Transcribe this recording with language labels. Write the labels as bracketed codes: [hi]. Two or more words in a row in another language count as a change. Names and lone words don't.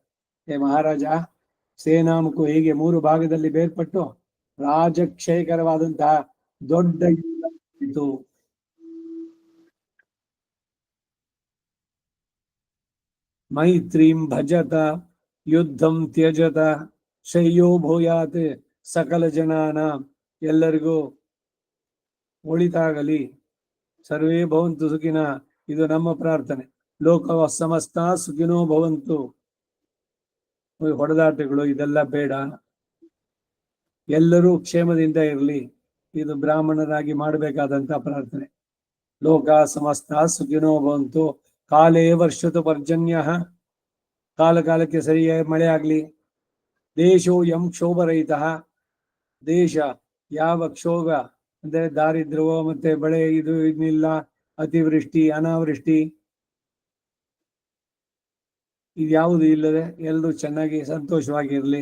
[kn] ಮಹಾರಾಜ, ಸೇನಾಮುಖು ಹೀಗೆ 3 ಭಾಗದಲ್ಲಿ ಬೇರ್ಪಟ್ಟು ರಾಜಕ್ಷಯಕರವಾದಂತಹ ದೊಡ್ಡ ಯುದ್ಧ ನಡೆಯಿತು. [sa] ಮೈತ್ರೀಂ ಭಜತ ಯುದ್ಧಂ ತ್ಯಜತ ಶ್ರೇಯೋ ಭೂಯಾತ್ ಸಕಲ ಜನಾನ. [kn] ಎಲ್ಲರಿಗೂ ಒಳಿತಾಗಲಿ, [sa] ಸರ್ವೇ ಭವಂತು ಸುಖಿನ, [kn] ಇದು ನಮ್ಮ ಪ್ರಾರ್ಥನೆ. [sa] ಲೋಕ ಸಮಸ್ತ ಸುಖಿನೋ ಭವಂತು. [kn] ಹೊಡೆದಾಟಗಳು ಇದೆಲ್ಲ ಬೇಡ, ಎಲ್ಲರೂ ಕ್ಷೇಮದಿಂದ ಇರಲಿ, ಇದು ಬ್ರಾಹ್ಮಣರಾಗಿ ಮಾಡಬೇಕಾದಂತ ಪ್ರಾರ್ಥನೆ. [sa] ಲೋಕ ಸಮಸ್ತ ಸುಖಿನೋ ಭವಂತು. ಕಾಲೇ ವರ್ಷತು ಪರ್ಜನ್ಯ, [kn] ಕಾಲ ಕಾಲಕ್ಕೆ ಸರಿಯಾಗಿ ಮಳೆ ಆಗ್ಲಿ. [sa] ದೇಶೋ ಯಂ ಕ್ಷೋಭರಹಿತ, [kn] ದೇಶ ಯಾವ ಕ್ಷೋಭ ಅಂದ್ರೆ ದಾರಿದ್ರ್ಯವೋ ಮತ್ತೆ ಬೆಳೆ ಇದು ಇನ್ನಿಲ್ಲ, ಅತಿವೃಷ್ಟಿ ಅನಾವೃಷ್ಟಿ ಇದ್ಯಾವುದು ಇಲ್ಲದೆ ಎಲ್ಲರೂ ಚೆನ್ನಾಗಿ ಸಂತೋಷವಾಗಿರ್ಲಿ.